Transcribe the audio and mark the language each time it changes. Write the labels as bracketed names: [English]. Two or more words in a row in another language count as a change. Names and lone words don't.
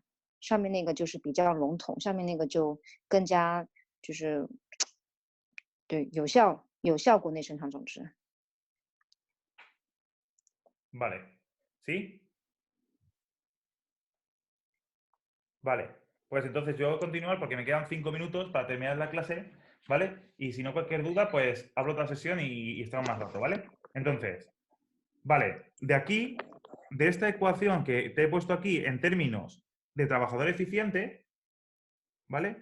[Chinese] 上面那个就是比较笼统，下面那个就更加就是对有效国内生产总值。 [Spanish] Vale. ¿Sí? Vale. Pues entonces yo voy a continuar porque me quedan 5 minutos para terminar la clase, ¿vale? Y si no, cualquier duda, pues abro otra sesión y estamos más rato, ¿vale? Entonces, vale, de aquí, de esta ecuación que te he puesto aquí en términos de trabajador eficiente, ¿vale?